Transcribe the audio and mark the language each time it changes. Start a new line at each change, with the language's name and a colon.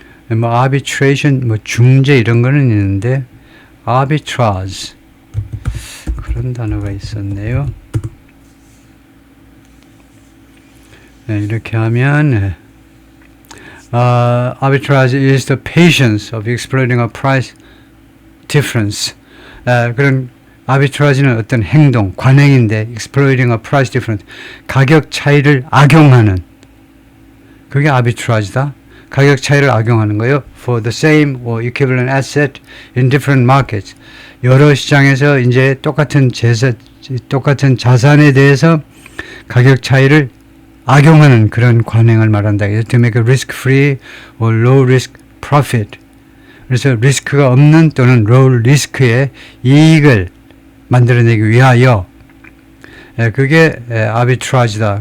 Korean: arbitration, 중재 이런 거는 있는데, arbitrage 그런 단어가 있었네요. 네, 이렇게 하면
English: arbitrage is the patience of exploiting a price difference.
Korean: 그런 arbitrage는 어떤 행동, 관행인데,
English: exploiting a price difference,
Korean: 가격 차이를 악용하는, 그게 arbitrage다. 가격 차이를 악용하는 거예요.
English: For the same or equivalent asset in different markets.
Korean: 여러 시장에서 이제 똑같은 자산에 대해서 가격 차이를 악용하는 그런 관행을 말한다.
English: To make a risk-free or low-risk profit.
Korean: 그래서 리스크가 없는 또는 low risk의 이익을 만들어내기 위하여, 그게 arbitrage다.